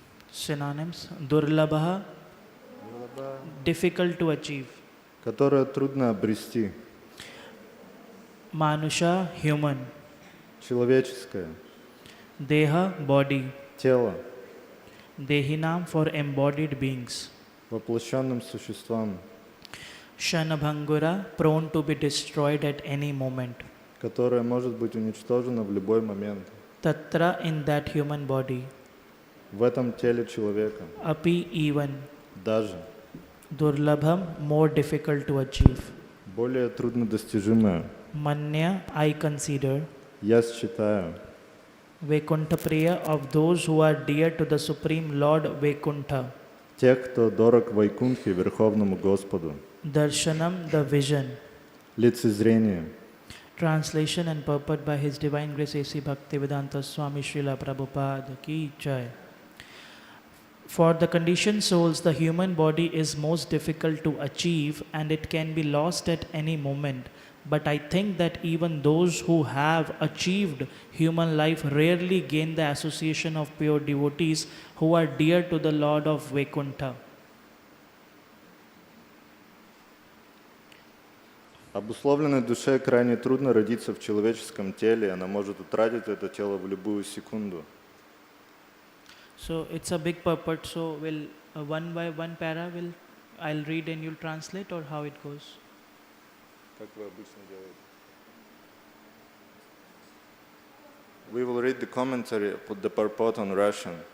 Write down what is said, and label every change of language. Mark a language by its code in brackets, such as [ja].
[en] Synonyms: Durlabha, difficult to achieve. [ru] Которое трудно обрести. [en] Manusha, human. [ru] Человеческое. [en] Deha, body. [ru] Тело. [en] Dehinam, for embodied beings. [ru] Воплощенным существам, [en] Shanabhangura, prone to be destroyed at any moment. [ru] которое может быть уничтожено в любой момент. [en] Tatra, in that human body. [ru] В этом теле человека. [en] Api, even. [ru] Даже. [en] Durlabham, more difficult to achieve. [ru] Более труднодостижимое. [en] Manya, I consider. [ru] Я считаю. [en] Vaikuntha Priya, of those who are dear to the Supreme Lord Vaikuntha. [ru] Тех, кто дорог Вайкунтхе, Верховному Господу. [en] Darshanam, the vision. [ru] Лицезрение. [en] Translation and purport by His Divine Grace A.C. Bhaktivedanta Swami Srila Prabhupada Ki Jai. For the conditioned souls, the human body is most difficult to achieve and it can be lost at any moment. But I think that even those who have achieved human life rarely gain the association of pure devotees who are dear to the Lord of Vaikuntha. [ru] Обусловленной душе крайне трудно родиться в человеческом теле, она может утратить это тело в любую секунду. [en] So it's a big purport. So will one by one para I'll read and you'll translate, or how it goes? [ru] Как вы обычно делаете? [en] We will read the commentary, put the purport on Russian.